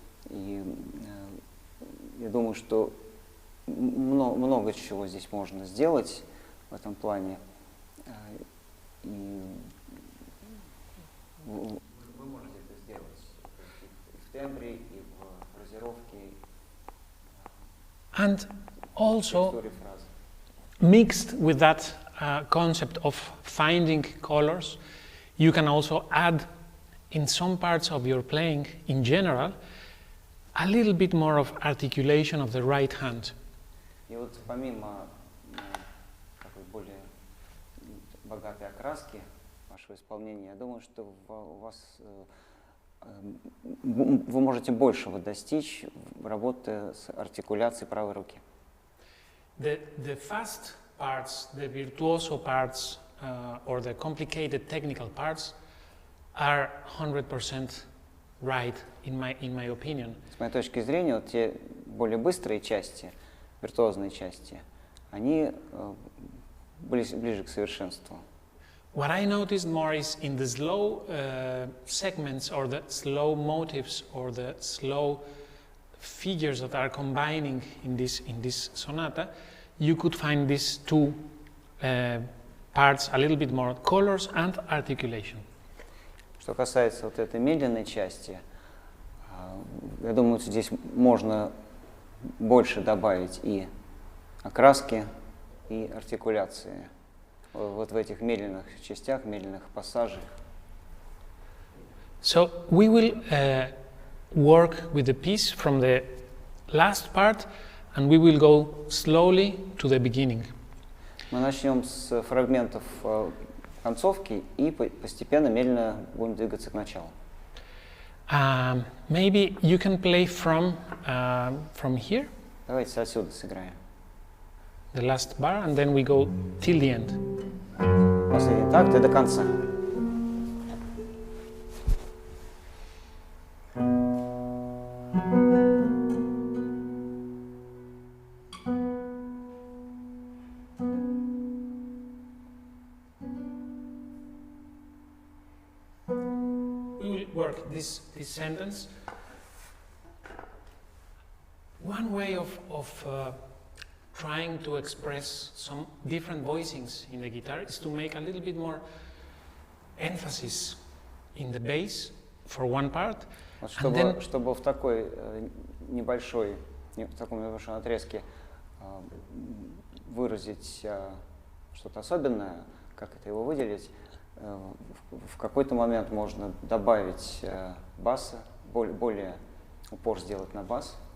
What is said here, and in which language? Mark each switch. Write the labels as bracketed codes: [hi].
[ru] И я думаю, что много чего здесь можно сделать в этом плане. И вы можете это сделать и в тембре, и в фразировке. [en] And also, mixed with that concept of finding colors, you can also add in some parts of your playing in general a little bit more of articulation of the right hand. [ru] И вот помимо такой более богатой окраски вашего исполнения, я думаю, что у вас вы можете большего достичь, работая с артикуляцией правой руки. [en] The fast parts, the virtuoso parts, or the complicated technical parts are 100% right in my opinion. [ru] С моей точки зрения, вот те более быстрые части, виртуозные части, они ближе к совершенству. [en] What I noticed more is in the slow segments or the slow motives or the slow figures that are combining in this sonata, you could find these two parts a little bit more, colors and articulation. [ru] Что касается вот этой медленной части, я думаю, здесь можно больше добавить и окраски, и артикуляции. Вот в этих медленных частях, медленных пассажах. [en] So we will work with the piece from the last part, and we will go slowly to the beginning. [ru] Мы начнем с фрагментов концовки и постепенно, медленно будем двигаться к началу. [en] Maybe you can play from here. [ru] Давайте отсюда сыграем. [en] The last bar, and then we go till the end. [ru] Последний такт и до конца. [en] We will work this sentence. One way of trying to express some different voicings in the guitar is to make a little bit more emphasis in the bass for one part. [ru] Вот [en] And then, [ru] чтобы в такой небольшой, в таком небольшом отрезке выразить что-то особенное, как это его выделить, в какой-то момент можно добавить баса, более упор сделать на бас.